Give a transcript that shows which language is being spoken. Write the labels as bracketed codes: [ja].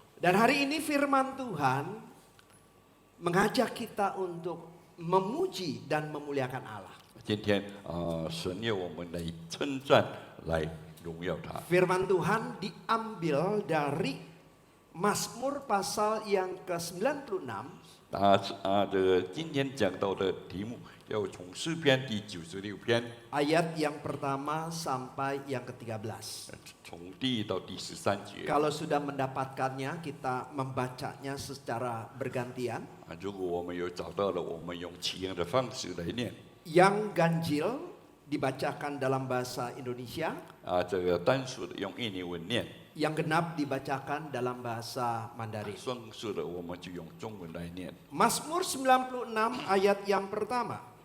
[id] Dan hari ini firman Tuhan mengajak kita untuk memuji dan memuliakan Allah. [zh] 今天神要我们来称赞，来荣耀他。 [id] Firman Tuhan diambil dari Mazmur pasal yang ke-96 [zh] 这个今天讲到的题目，要从诗篇第96篇， [id] ayat yang pertama sampai yang ke-13. [zh] 从第1到第13节。 [id] Kalau sudah mendapatkannya, kita membacanya secara bergantian. [zh] 如果我们有找到了，我们用起样的方式来念。 [id] Yang ganjil dibacakan dalam bahasa Indonesia, [zh] 这个单数的用印尼文念， [id] yang genap dibacakan dalam bahasa Mandarin. [zh] 双数的我们就用中文来念。 [id] Mazmur 96 ayat yang pertama.